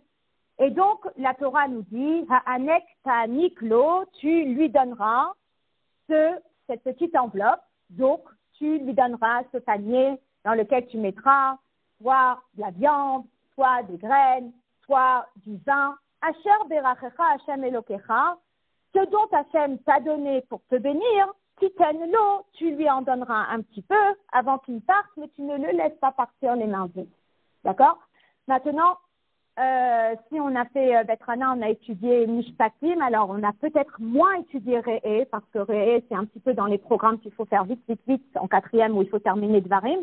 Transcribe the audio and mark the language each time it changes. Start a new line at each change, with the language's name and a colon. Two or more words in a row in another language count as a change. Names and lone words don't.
French: Et donc, la Torah nous dit,
Hebrew: העניק תעניק לו,
French: tu lui donneras cette petite enveloppe, donc tu lui donneras ce panier dans lequel tu mettras soit de la viande, soit des graines, soit du vin.
Hebrew: אשר ברכך השם אלוקיך,
French: ce dont Hashem t'a donné pour te bénir,
Hebrew: תתן לו,
French: tu lui en donneras un petit peu avant qu'il parte, mais tu ne le laisses pas partir les mains vides. D'accord? Maintenant, si on a fait Betrana, on a étudié Mishpatim, alors on a peut-être moins étudié Re'eh, parce que Re'eh, c'est un petit peu dans les programmes qu'il faut faire vite, en 4e, où il faut terminer Dvarim.